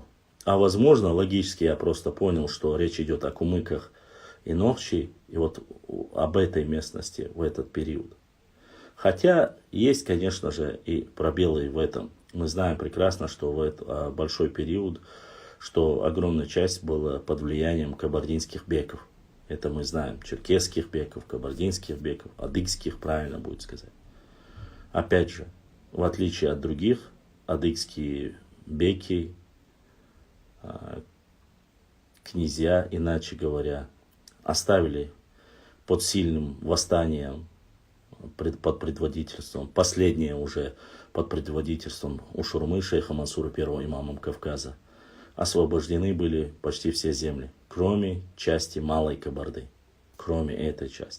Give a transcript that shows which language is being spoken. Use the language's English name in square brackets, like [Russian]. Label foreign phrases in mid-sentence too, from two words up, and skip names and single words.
[Russian] А возможно, логически я просто понял, что речь идет о кумыках и нохчи, и вот об этой местности в этот период. Хотя есть, конечно же, и пробелы в этом. Мы знаем прекрасно, что в этот большой период, что огромная часть была под влиянием кабардинских беков. Это мы знаем. Черкесских беков, кабардинских беков, адыгских, правильно будет сказать. Опять же, в отличие от других, адыгские беки, князья, иначе говоря, оставили под сильным восстанием, под предводительством, последнее уже под предводительством Ушурмы, шейха Мансура, первого имамом Кавказа, освобождены были почти все земли, кроме части Малой Кабарды, кроме этой части.